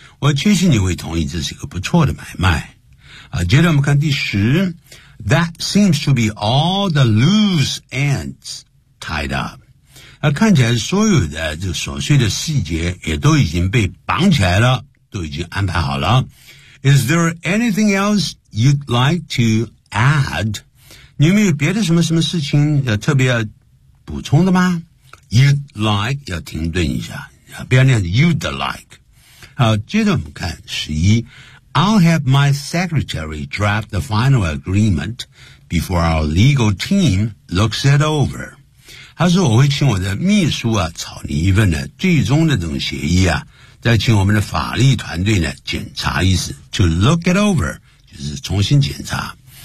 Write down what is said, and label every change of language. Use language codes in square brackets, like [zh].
[zh] 我确信你会同意这是一个不错的买卖。接着我们看第十， [en] That seems to be all the loose ends tied up. [zh] 看起来所有的这个琐碎的细节也都已经被绑起来了，都已经安排好了。 [en] Is there anything else you'd like to add? [zh] 你有没有别的什么什么事情要特别补充的吗？ [en] You'd like [zh] 要停顿一下。不要那样子 [en] you'd like。 [zh] 好，接着我们看十一， [en] I'll have my secretary draft the final agreement before our legal team looks it over。 [zh] 他说我会请我的秘书啊草拟一份的最终的这种协议啊，再请我们的法律团队呢检查一次， [en] to look it over [zh] 就是重新检查。